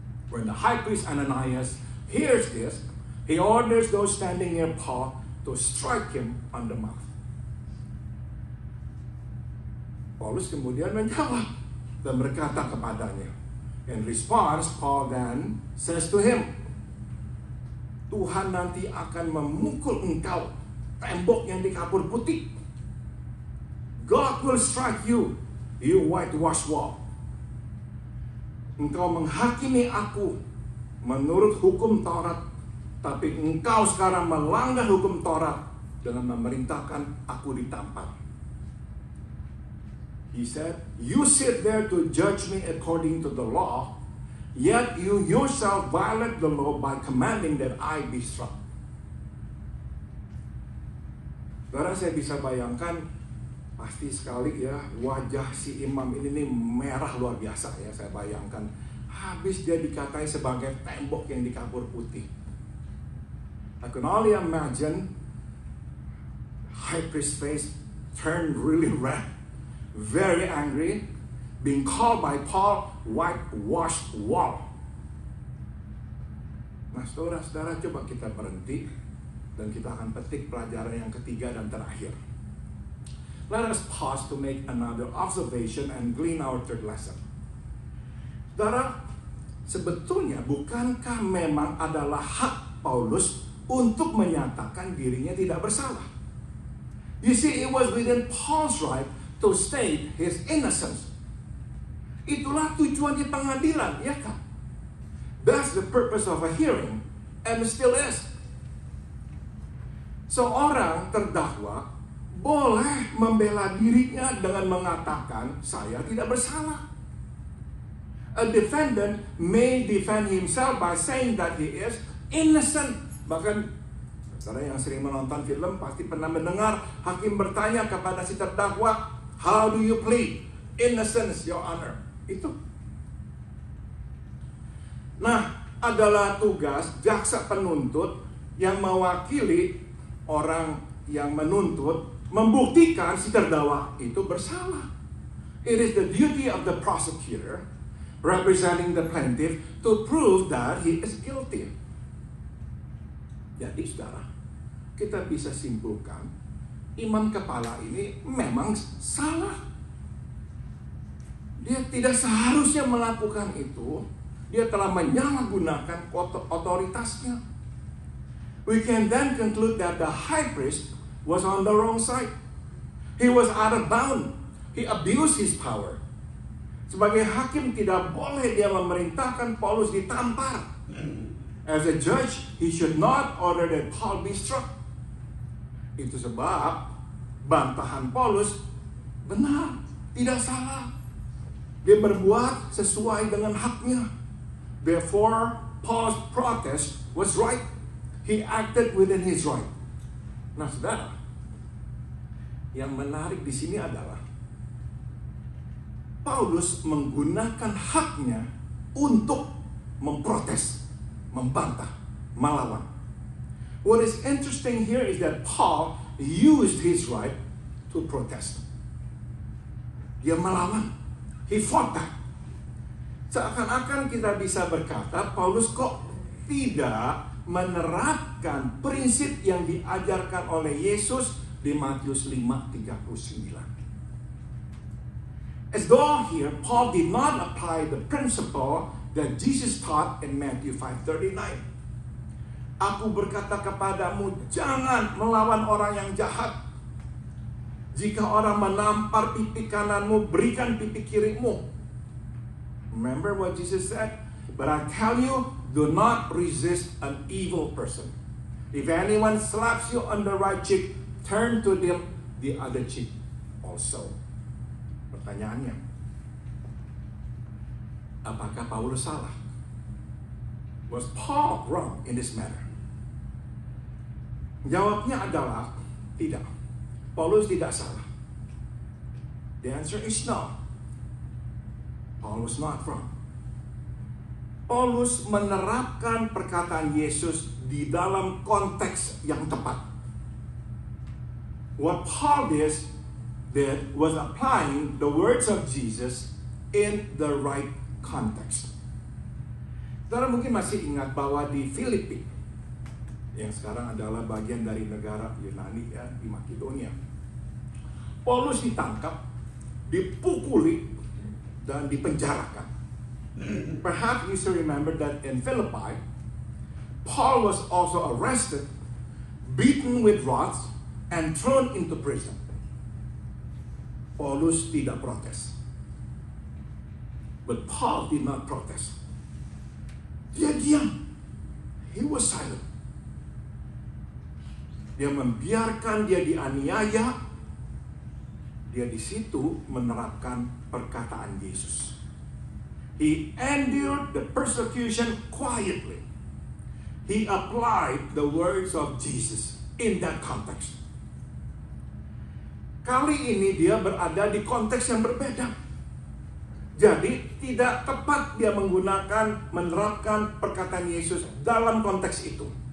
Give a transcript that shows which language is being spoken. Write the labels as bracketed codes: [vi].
[en] When the high priest Ananias hears this, he orders those standing near Paul to strike him on the mouth. [id] Paulus kemudian menjawab dan berkata kepadanya. [en] In response, Paul then says to him, [id] Tuhan nanti akan memukul engkau, tembok yang dikapur putih. [en] God will strike you, you whitewashed wall. [id] Engkau menghakimi aku menurut hukum Taurat, tapi engkau sekarang melanggar hukum Taurat dengan memerintahkan aku ditampar. [en] He said, you sit there to judge me according to the law, yet you yourself violate the law by commanding that I be struck. [id] Karena saya bisa bayangkan, pasti sekali ya, wajah si imam ini nih merah luar biasa ya, saya bayangkan. Habis dia dikatai sebagai tembok yang dikapur putih. [en] I can only imagine high priest's face turned really red. Very angry, being called by Paul whitewashed wall. [id] Nah, saudara-saudara, coba kita berhenti dan kita akan petik pelajaran yang ketiga dan terakhir. [en] Let us pause to make another observation and glean our third lesson. [id] Saudara, sebetulnya bukankah memang adalah hak Paulus untuk menyatakan dirinya tidak bersalah? [en] You see, it was within Paul's right to state his innocence. [id] Itulah tujuan di pengadilan, ya kan? [en] That's the purpose of a hearing, and still is. [id] Seorang terdakwa boleh membela dirinya dengan mengatakan, saya tidak bersalah. [en] A defendant may defend himself by saying that he is innocent. [id] Bahkan, saudara yang sering menonton film pasti pernah mendengar hakim bertanya kepada si terdakwa, [en] how do you plead? Innocence, your honor. Itu. [id] Nah, adalah tugas jaksa penuntut yang mewakili orang yang menuntut membuktikan si terdakwa itu bersalah. [en] It is the duty of the prosecutor representing the plaintiff to prove that he is guilty. [id] Jadi, saudara, kita bisa simpulkan imam kepala ini memang salah. Dia tidak seharusnya melakukan itu. Dia telah menyalahgunakan otoritasnya. [en] We can then conclude that the high priest was on the wrong side. He was out of bound. He abused his power. [id] Sebagai hakim tidak boleh dia memerintahkan Paulus ditampar. [en] As a judge, he should not order that Paul be struck. [id] Itu sebab bantahan Paulus benar, tidak salah. Dia berbuat sesuai dengan haknya. [en] Therefore, Paul's protest was right. He acted within his right. [id] Nah, saudara, yang menarik di sini adalah Paulus menggunakan haknya untuk memprotes, membantah, melawan. [en] What is interesting here is that Paul used his right to protest. [id] Dia melawan. [en] He fought back. [id] Seakan-akan kita bisa berkata, Paulus kok tidak menerapkan prinsip yang diajarkan oleh Yesus di Matius 5:39. [en] As though here, Paul did not apply the principle that Jesus taught in Matthew 5:39. [id] Aku berkata kepadamu, jangan melawan orang yang jahat. Jika orang menampar pipi kananmu, berikan pipi kirimu. [en] Remember what Jesus said? But I tell you, do not resist an evil person. If anyone slaps you on the right cheek, turn to them the other cheek also. [id] Pertanyaannya, apakah Paulus salah? [en] Was Paul wrong in this matter? [id] Jawabnya adalah tidak. Paulus tidak salah. [en] The answer is no. Paul was not wrong. [id] Paulus menerapkan perkataan Yesus di dalam konteks yang tepat. [en] What Paul did was applying the words of Jesus in the right context. [id] Saudara mungkin masih ingat bahwa di Filipi, yang sekarang adalah bagian dari negara Yunani ya, di Makedonia, Paulus ditangkap, dipukuli, dan dipenjarakan. [en] Perhaps you still remember that in Philippi, Paul was also arrested, beaten with rods, and thrown into prison. [id] Paulus tidak protes. [en] But Paul did not protest. [id] Dia diam. [en] He was silent. [id] Dia membiarkan dia dianiaya. Dia di situ menerapkan perkataan Yesus. [en] He endured the persecution quietly. He applied the words of Jesus in that context. [id] Kali ini dia berada di konteks yang berbeda. Jadi tidak tepat dia menerapkan perkataan Yesus dalam konteks itu.